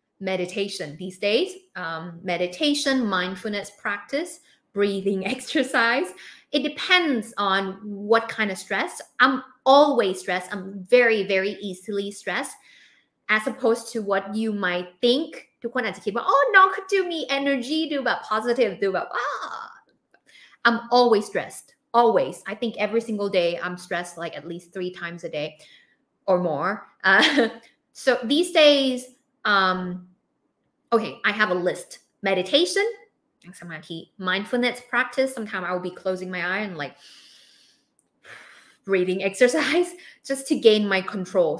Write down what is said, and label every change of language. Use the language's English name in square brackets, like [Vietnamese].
[English] Meditation these days. Meditation, mindfulness practice, breathing exercise.It depends on what kind of stress. I'm always stressed. I'm very, very easily stressed. As opposed to what you might think. [Thai] ทุกคนอาจจะคิดว่า oh, น้องเขาดูมี energy ดูแบบ positive ดูแบบ [English] I'm always stressed. Always. I think every single day I'm stressed like at least 3 times a day or more. So these days, okay, I have a list. Meditation.นั่งสมาธิ mindfulness practice. Sometimes I will be closing my eye and like breathing exercise just to gain my control.